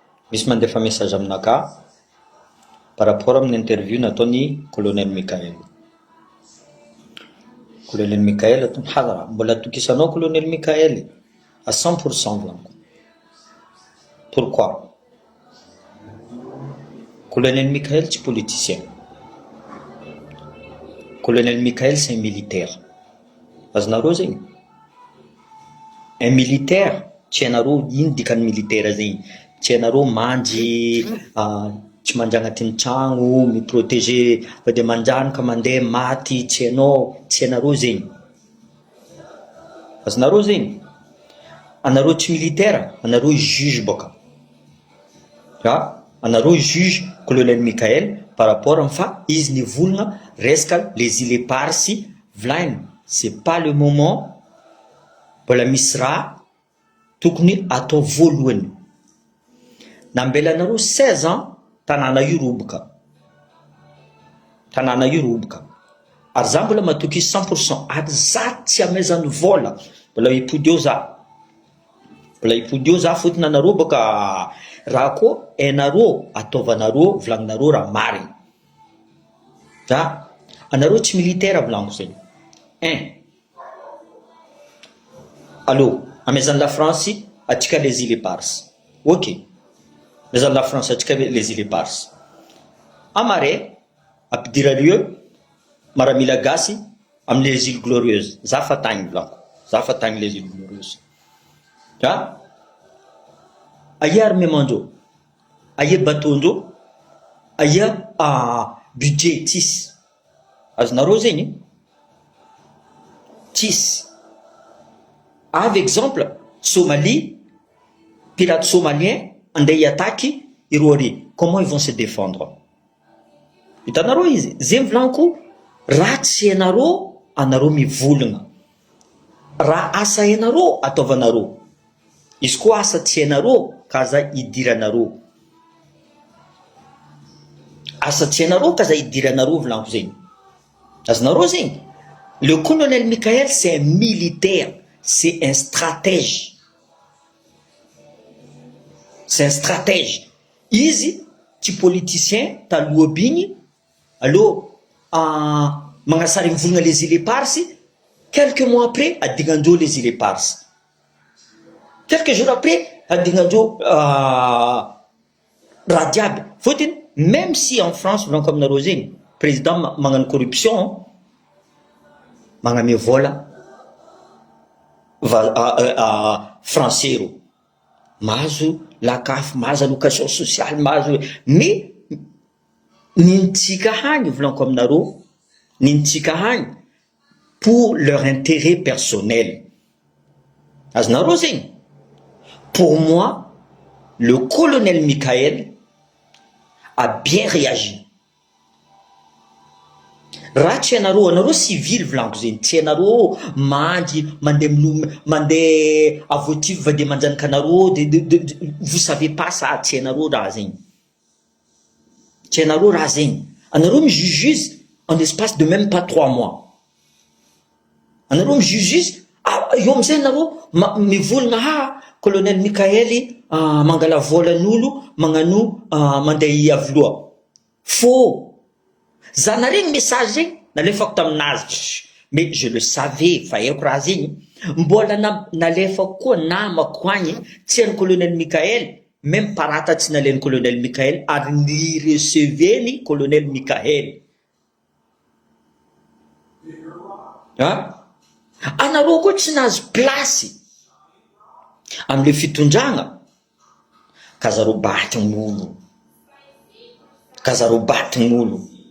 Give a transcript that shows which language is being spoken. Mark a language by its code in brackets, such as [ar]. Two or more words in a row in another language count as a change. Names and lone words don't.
[mg] misy mandefa message aminaka [fr] par rapport [mg] amin'ny interview nataony colonel Mikael. Colonel Mikael atony hadra mbola tokisanao colonel Mikael à 100% blanco. [fr] Pourquoi? Colonel Mikael c'est politicien. Colonel Mikael c'est un militaire. [mg] Azonareo zegny [fr] un militaire [mg] tsy hainareo ino dikany militaire zegny, tsy hainareo mandry tsy mandry agnatin'ny tragno miprotéger fa de mandranoka mandeha maty tsy hainareo zegny. Azonareo zegny anareo tsy militaire, anareo juge boka. Anareo juge colonel Mikael [fr] par rapport [mg] amin'ny fa izy nivolagna resaka [fr] les îles éparses [mg] volagny [fr] c'est pas le moment [mg] mbola misy raha tokony atao voalohany. Nambelanareo 16 ans tanàna io roboka. Tanàna io roboka. Ary za mbola matoky 100% ary za tsy amezany vola. Mbola hipody eo za. Mbola hipody eo za fotony anareo boka raha koa hainareo ataovanareo volagninareo raha marigny. Anareo tsy militaire volaniko zegny. Allô, amezany [fr] la France [mg] atsika [fr] les îles éparses. [mg] Ok. Amezany [fr] la France [mg] atsika [fr] les îles éparses. [mg] Amare ampidirareo maramila gasy amin'ny [fr] les îles glorieuses. [mg] Za fa tagny volaniko. Za fa tagny [fr] les îles glorieuses. [mg] Aia armemandreo, aia bateaundreo, aia budget tsisy. Azonareo zegny tsisy. Avy exemple Somalie, [fr] pirates somaliens [mg] andeha hiattaque ireo ary, [fr] comment ils vont se défendre? [mg] Hitanareo izy zegny volaniko raha tsy hainareo anareo mivolagna, raha asa hainareo ataovanareo. Izy koa asa tsy hainareo kaza idiranareo. Asa tsy hainareo kaza idiranareo volaniko zegny. Azonareo zegny [fr] le colonel Mikael c'est un militaire, c'est un stratège. C'est un stratège. [mg] Izy tsy politicien taloha bigny. Allô magnasary mivolagna [fr] les îles éparses, quelques mois après [mg] adignandreo [fr] les îles éparses. Quelques jours après [mg] adignandreo raha diaby. Fotiny [fr] même si en France [mg] volaniko aminareo zegny président magnano corruption magname vola français ro mahazo lakafo, mahazo [fr] allocation sociale, [mg] mahazo mais nintsika hagny volaniko aminareo, nintsika hagny [fr] pour leur intérêt personnel. [mg] Azonareo zegny. [fr] Pour moi, le colonel Mikael a bien réagi. [mg] Raha tsy hainareo, anareo civil volaniko zegny, tsy hainareo mandry mandeha avotive va de manjanaka anareo [fr] vous savez pas ça, [mg] tsy hainareo raha zegny. Tsy hainareo raha zegny. Anareo mijuge [fr] en l'espace de même pas 3 mois. [mg] Anareo mijuge io amizay anareo mivolagna colonel Mikael mangala volan'olo magnano mandeha hiavoloa. Faux. Za naregny message zegny nalefako taminazy, [fr] mais je le savais [mg] fa haiko raha zegny. Mbola nalefako koa namako agny tsy hainy colonel Mikael, même parata tsy nalainy colonel Mikael ary ni receveny colonel Mikael. Anareo koa tsy nahazo plasy amile fitondragna kazareo batin'olo, kazareo batin'olo.